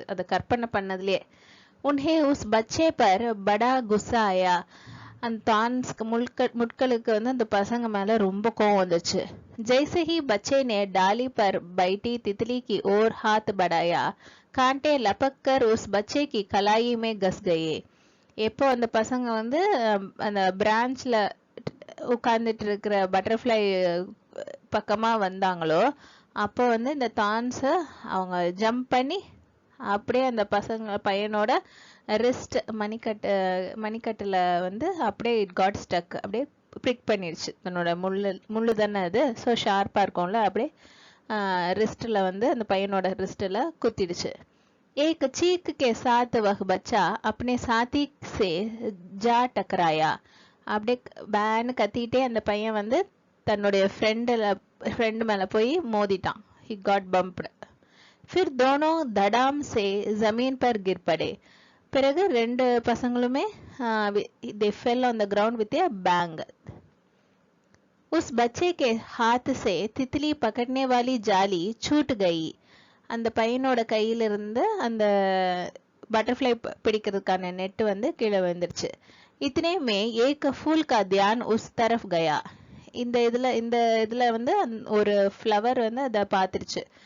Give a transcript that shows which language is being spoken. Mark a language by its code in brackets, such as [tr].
[ta] அதை கற்பனை பண்ணதுலயே. [hi] உன்ஹே உஸ் பச்சே பர் படா குஸ்ஸா ஆயா. [ta] அந்த தான்ஸ்க்கு முட்களுக்கு வந்து அந்த பசங்க மேல ரொம்ப கோவம் வந்துச்சு. [hi] जैसे ही बच्चे ने डाली पर बैठी तितली की ओर हाथ बढ़ाया, कांटे लपक कर उस बच्चे की कलाई में घस गए. [ta] எப்போ அந்த பசங்க வந்து அந்த பிரான்ச்ல உட்கார்ந்துட்டு இருக்கிற பட்டர்ஃப்ளை பக்கமா வந்தாங்களோ அப்போ வந்து இந்த தான்ஸ அவங்க ஜம்ப் பண்ணி அப்படியே அந்த பையனோட ரிஸ்ட் மணிக்கட்டுல வந்து அப்படியே [en] it got stuck, [ta] அப்படியே பிரிக் பண்ணிருச்சு. தன்னோட முள்ளு தானே அது, ஸோ ஷார்ப்பா இருக்கும்ல, அப்படியே ரிஸ்ட்ல வந்து அந்த பையனோட ரிஸ்ட்ல குத்திடுச்சு. [hi] एक चीख के साथ वह बच्चा अपने साथी से जा टकराया. [ta] அப்படியே பேன்னு கத்திட்டே அந்த பையன் வந்து தன்னுடைய ஃப்ரெண்ட் மேல போய் மோதிட்டான். [en] he got bumped. [hi] फिर दोनों धड़ाम से जमीन पर गिर पड़े. [ta] பிறகு ரெண்டு பசங்களுமே [en] they fell on the ground with a bang. [hi] उस बच्चे के हाथ से तितली पकड़ने वाली जाली छूट गई. [ta] அந்த பையனோட கையிலிருந்து அந்த பட்டர்ஃப்ளை பிடிக்கிறதுக்கான நெட் வந்து கீழே விழுந்துருச்சு. [hi] இத்தனை மே ஏக் ஃபூல் கா தியான் உஸ் தரஃப் கயா. [ta] இந்த இதுல வந்து ஒரு ஃப்ளவர் வந்து அதை பார்த்துருச்சு.